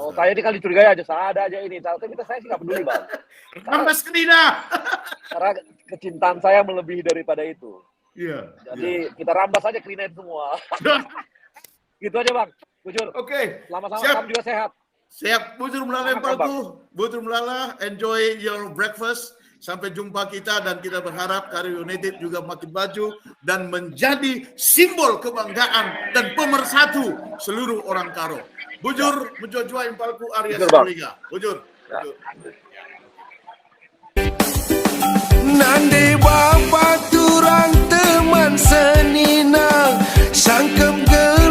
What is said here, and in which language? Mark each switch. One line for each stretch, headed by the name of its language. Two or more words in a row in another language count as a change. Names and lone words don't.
Indonesian: Oh, saya ini kan dicurigai aja, ada aja ini. Tapi saya sih nggak peduli, Bang.
Batak Karo: Nambas kedina.
Indonesian: Karena kecintaan saya melebihi daripada itu. Iya. Jadi kita rambas aja Krina itu semua. Gitu aja, Bang. Bujur. Oke. Sama-sama, kamu juga sehat. Siap,
Batak Karo: Bujur Melala, Balku. Bujur Melala,
English: enjoy your breakfast.
Indonesian: Sampai jumpa kita, dan kita berharap Karo United juga makin maju dan menjadi simbol kebanggaan dan pemersatu seluruh orang Karo.
Batak Karo: Bujur, menjua-jua Impalku Arya Liga. Bujur. Nande bapa turang teman seninang sangkem